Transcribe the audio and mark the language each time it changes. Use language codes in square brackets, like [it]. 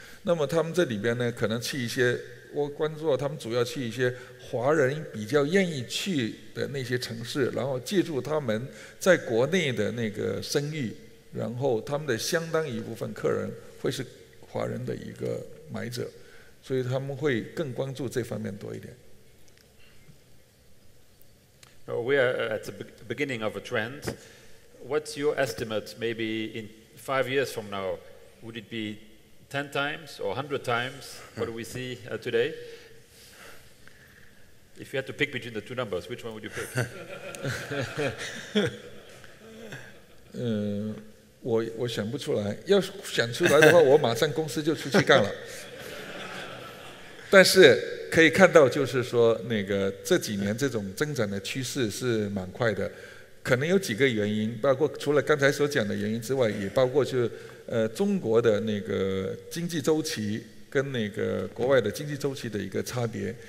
[zh] 那么他们这里边呢，可能去一些。我关注到他们主要去一些华人比较愿意去的那些城市，然后借助他们在国内的声誉，然后他们的相当一部分客人会是华人的一个买者，所以他们会更关注这方面多一点。 [en] We are at the beginning of a trend. What's your estimate? Maybe in 5 years from now, would it be 10 times or 100 times what do we see today? If you had to pick between the two numbers, which one would you pick? [zh] 我想不出来，要想出来的话，我马上公司就出去干了。但是可以看到，就是说这几年这种增长的趋势是蛮快的，可能有几个原因，包括除了刚才所讲的原因之外，也包括中国的经济周期跟国外的经济周期的一个差别。